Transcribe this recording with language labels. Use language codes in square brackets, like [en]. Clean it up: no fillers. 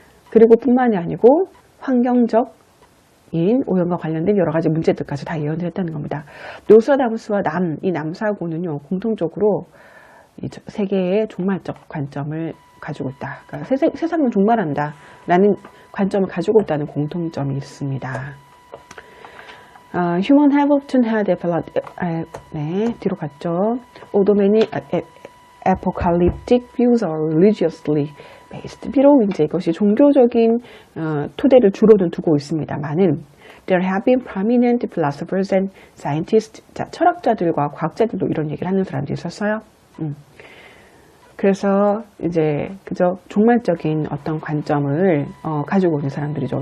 [ko] 그리고 뿐만이 아니고 환경적인 오염과 관련된 여러 가지 문제들까지 다 예언을 했다는 겁니다. 노스트라다무스와 이 남사고는요, 공통적으로 이 세계의 종말적 관점을 가지고 있다. 그러니까 세상은 종말한다 라는 관점을 가지고 있다는 공통점이 있습니다. [en] Human have often had [ko] 네, 뒤로 갔죠. [en] Although many apocalyptic views are religiously based. [ko] 비록 이제 이것이 종교적인 토대를 주로는 두고 있습니다만은 [en] there have been prominent philosophers and scientists. [ko] 자, 철학자들과 과학자들도 이런 얘기를 하는 사람들이 있었어요. 그래서 이제 그저 종말적인 어떤 관점을 가지고 있는 사람들이죠.